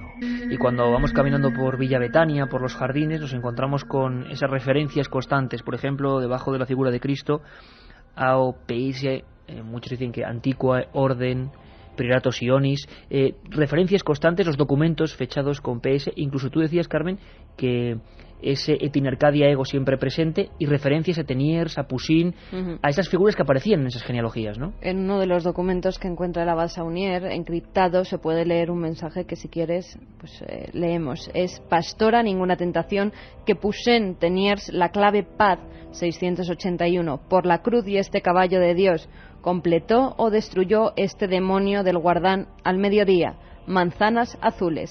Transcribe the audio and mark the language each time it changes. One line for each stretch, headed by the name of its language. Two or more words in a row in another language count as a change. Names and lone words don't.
Spanish: Y cuando vamos caminando por Villa Betania, por los jardines, nos encontramos con esas referencias constantes. Por ejemplo, debajo de la figura de Cristo, ao Peise, muchos dicen que Antiqua Orden, Priorato Sionis, referencias constantes, los documentos fechados con PS. Incluso tú decías, Carmen, que ese
Latin: et in Arcadia ego
Spanish: siempre presente, y referencias a Teniers, a Poussin, a esas figuras que aparecían en esas genealogías, ¿no? En uno de los documentos que encuentra el abad Saunier, encriptado, se puede leer un mensaje que, si quieres, pues leemos. Es: pastora, ninguna tentación, que Poussin, Teniers, la clave paz, 681, por la cruz y este caballo de Dios, completó o destruyó este demonio del guardán al mediodía, manzanas azules.